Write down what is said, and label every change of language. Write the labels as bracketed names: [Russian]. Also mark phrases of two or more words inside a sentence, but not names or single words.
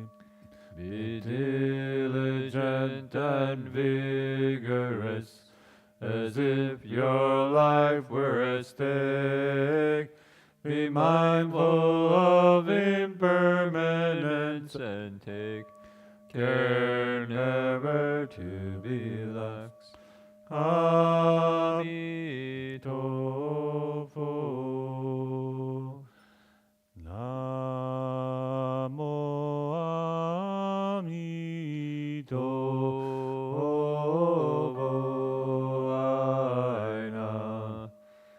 [English] Be diligent and vigorous, as if your life were at stake. Be mindful of impermanence and take care never to be lax. Amitofo. [Chinese] 南無阿彌陀佛. Aina.